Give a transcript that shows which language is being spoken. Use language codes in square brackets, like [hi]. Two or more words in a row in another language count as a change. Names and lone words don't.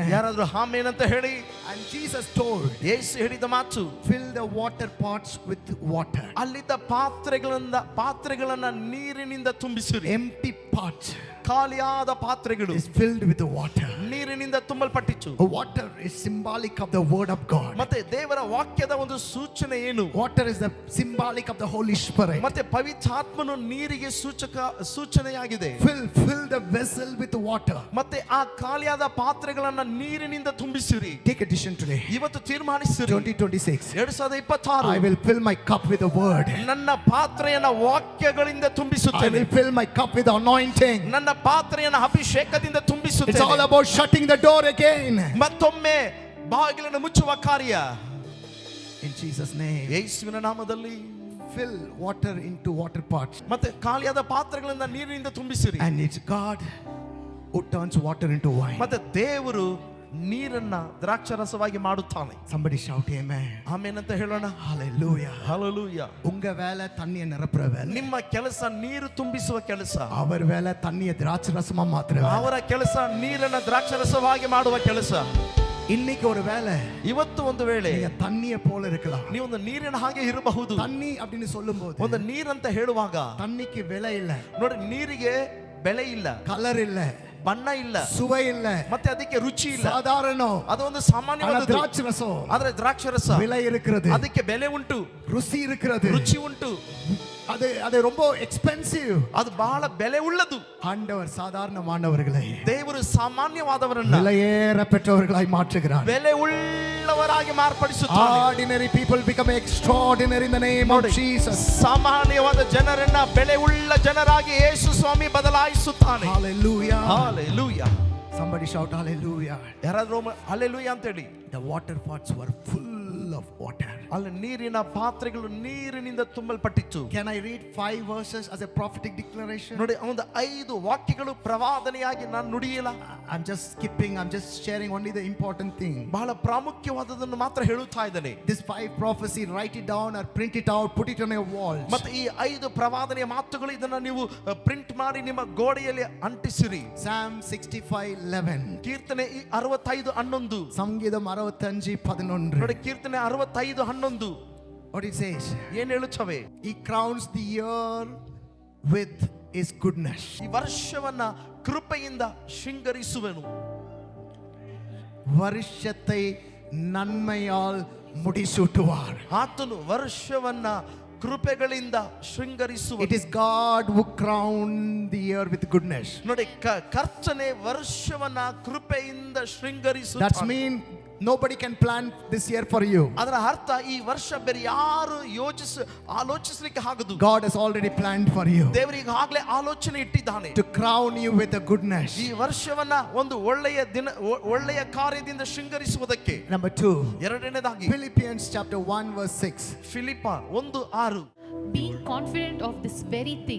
[kn] ಯಾರಾದ್ರೂ ಆಮೆನ್ ಅಂತ ಹೇಳಿ. [en] And Jesus told, [kn] ಯೇಸು ಹೇಳಿದ ಮಾತು, [en] fill the water pots with water. [kn] ಅಲ್ಲಿದ್ದ ಪಾತ್ರೆಗಳನ್ನ ನೀರಿನಿಂದ ತುಂಬಿಸಿರಿ. [en] Empty pot [kn] ಖಾಲಿಯಾದ ಪಾತ್ರೆಗಳು [en] is filled with water. [kn] ನೀರಿನಿಂದ ತುಂಬಲ್ಪಟ್ಟಿತು. [en] Water is symbolic of the word of God. [kn] ಮತ್ತೆ ದೇವರ ವಾಕ್ಯದ ಒಂದು ಸೂಚನೆ ಏನು? [en] Water is the symbolic of the Holy Spirit. [kn] ಮತ್ತೆ ಪವಿತ್ರಾತ್ಮನು ನೀರಿಗೆ ಸೂಚನೆಯಾಗಿದೆ. [en] Fill the vessel with water. [kn] ಮತ್ತೆ ಆ ಖಾಲಿಯಾದ ಪಾತ್ರೆಗಳನ್ನ ನೀರಿನಿಂದ ತುಂಬಿಸಿರಿ. [en] Take a decision today. [kn] ಇವತ್ತು ತೀರ್ಮಾನಿಸಿರಿ. 2026. 2026 [en] I will fill my cup with the word. [kn] ನನ್ನ ಪಾತ್ರೆಯನ್ನ ವಾಕ್ಯಗಳಿಂದ [en] I [kn] ತುಂಬಿಸುತ್ತೇನೆ. [en] will fill my cup with the anointing. [kn] ನನ್ನ ಪಾತ್ರೆಯನ್ನು ಅಭಿಷೇಕದಿಂದ [en] It's all [kn] ತುಂಬಿಸುತ್ತೇನೆ. [en] about shutting the door again. [kn] ಮತ್ತೊಮ್ಮೆ ಬಾಗಿಲನ್ನು ಮುಚ್ಚುವ ಕಾರ್ಯ [en] In Jesus' name. [kn] ಯೇಸುವಿನ ನಾಮದಲ್ಲಿ. [en] Fill water into water pots. [kn] ಮತ್ತೆ ಖಾಲಿಯಾದ ಪಾತ್ರೆಗಳಿಂದ ನೀರಿನಿಂದ ತುಂಬಿಸಿರಿ. [en] And it's God who turns water into wine. [kn] ಮತ್ತೆ ದೇವರು ನೀರನ್ನ ದ್ರಾಕ್ಷರಸವಾಗಿ ಮಾಡುತ್ತಾನೆ. [en] Somebody shout amen. [kn] ಆಮೆನ್ ಅಂತ ಹೇಳೋಣ. [en] Hallelujah. [kn] ಹಲ್ಲೆಲೂಯಾ. [ta] உங்க வேலை தண்ணியை நிரப்புற வேலை. [kn] ನಿಮ್ಮ ಕೆಲಸ ನೀರು ತುಂಬಿಸುವ ಕೆಲಸ. [ta] அவர் வேலை தண்ணியை திராட்சை ரசமா மாத்துற வேலை. [kn] ಅವರ ಕೆಲಸ ನೀರನ್ನ ದ್ರಾಕ್ಷರಸವಾಗಿ ಮಾಡುವ ಕೆಲಸ. [ta] இன்னைக்கு ஒரு வேலை. [kn] ಇವತ್ತು ಒಂದು ವೇಳೆ [ta] நீங்க தண்ணியை போல இருக்கலாம். [kn] ನೀವು ಒಂದು ನೀರಿನ ಹಾಗೆ ಇರಬಹುದು. [ta] தண்ணி அப்படின்னு சொல்லும்போது [kn] ಒಂದು ನೀರಂತ ಹೇಳುವಾಗ [ta] தண்ணிக்கு விலை இல்ல. [kn] ನೋಡಿ, ನೀರಿಗೆ ಬೆಲೆ ಇಲ್ಲ, [ta] கலர் இல்ல, [kn] ಬಣ್ಣ ಇಲ್ಲ, [ta] சுவை இல்ல, [kn] ಮತ್ತೆ ಅದಕ್ಕೆ ರುಚಿ ಇಲ್ಲ. [ta] சாதாரண [kn] ಅದು ಒಂದು ಸಾಮಾನ್ಯವಾದ [ta] திராட்சை ரசம். [kn] ಆದ್ರೆ ದ್ರಾಕ್ಷರಸ [ta] விலை இருக்கிறது, [kn] ಅದಕ್ಕೆ ಬೆಲೆ ಉಂಟು, [ta] ருசி இருக்கிறது, [kn] ರುಚಿ ಉಂಟು. [ta] அது ரொம்ப எக்ஸ்பென்சிவ். [kn] ಅದು ಬಹಳ ಬೆಲೆ ಉಳ್ಳದು. [ta] ஆண்டவர் சாதாரணமானவர்களை [kn] ದೇವರು ಸಾಮಾನ್ಯವಾದವರನ್ನ [ta] விலையேற பெற்றவர்களாய் மாற்றுகிறார். [kn] ಬೆಲೆ ಉಳ್ಳವರಾಗಿ ಮಾರ್ಪಡಿಸುತ್ತಾನೆ. [en] Ordinary people become extraordinary in the name of Jesus. [kn] ಸಾಮಾನ್ಯವಾದ ಜನರನ್ನ ಬೆಲೆ ಉಳ್ಳ ಜನರಾಗಿ ಯೇಸು ಸ್ವಾಮಿ ಬದಲಾಯಿಸುತ್ತಾನೆ. [en] Hallelujah. Hallelujah. Somebody shout hallelujah. [kn] ಯಾರಾದ್ರೂ hallelujah ಅಂತ ಹೇಳಿ. [en] The water pots were full of water. [kn] ಅಲ್ಲಿ ನೀರಿನ ಪಾತ್ರೆಗಳು ನೀರಿನಿಂದ ತುಂಬಲ್ಪಟ್ಟಿತ್ತು. [en] Can I read 5 verses as a prophetic declaration? [kn] ನೋಡಿ, ಒಂದು 5 ವಾಕ್ಯಗಳು ಪ್ರವಾದನೆಯಾಗಿ ನಾನು ನುಡಿಯಲ್ಲ. [en] I'm just skipping, I'm just sharing only the important thing. [kn] ಬಹಳ ಪ್ರಾಮುಖ್ಯವಾದದನ್ನು ಮಾತ್ರ ಹೇಳುತ್ತಾ ಇದ್ದೇನೆ. [en] This 5 prophecy, write it down or print it out, put it on your walls. [kn] ಮತ್ತೆ ಈ 5 ಪ್ರವಾದನೆಯ ಮಾತುಗಳು ಇದನ್ನ ನೀವು ಪ್ರಿಂಟ್ ಮಾಡಿ ನಿಮ್ಮ ಗೋಡೆಯಲ್ಲಿ ಅಂಟಿಸಿರಿ. [en] Psalm 65:11. [kn] ಕೀರ್ತನೆ 65:11. [ta] ಸಂಗೀತಂ 65:11. [kn] ನೋಡಿ, ಕೀರ್ತನೆ 65:11 [en] What it says? [kn] ಏನ್ ಹೇಳುತ್ತವೆ? [en] He crowns the year with his goodness. [kn] ಈ ವರ್ಷವನ್ನ ಕೃಪೆಯಿಂದ ಶೃಂಗರಿಸುವೆನು. [ta] ವರ್ಷத்தை நன்மையால் முடிசூட்டுவார். [kn] ಆತನು ವರ್ಷವನ್ನ ಕೃಪೆಗಳಿಂದ ಶೃಂಗರಿಸುವ. [en] It is God who crowned the year with goodness. [kn] ನೋಡಿ, ಕರ್ತನೆ ವರ್ಷವನ್ನ ಕೃಪೆಯಿಂದ ಶೃಂಗರಿಸುತ್ತಾನೆ. [en] That's mean nobody can plan this year for you. [kn] ಅದರ ಅರ್ಥ ಈ ವರ್ಷ ಬೇರೆ ಯಾರು ಆಲೋಚಿಸಲಿಕ್ಕೆ ಆಗದು. [en] God has already planned for you [kn] ದೇವರು ಈಗಾಗಲೇ ಆಲೋಚನೆ ಇಟ್ಟಿದ್ದಾನೆ. [en] to crown you with the goodness. [kn] ಈ ವರ್ಷವನ್ನ ಒಂದು ಒಳ್ಳೆಯ ಕಾರ್ಯದಿಂದ ಶೃಂಗರಿಸುವುದಕ್ಕೆ. [en] Number 2, [kn] ಎರಡನೇದಾಗಿ [en] Philippians chapter 1 verse 6. [kn] ಫಿಲಿಪ್ಪ 1:6. [en] Being confident of this very thing,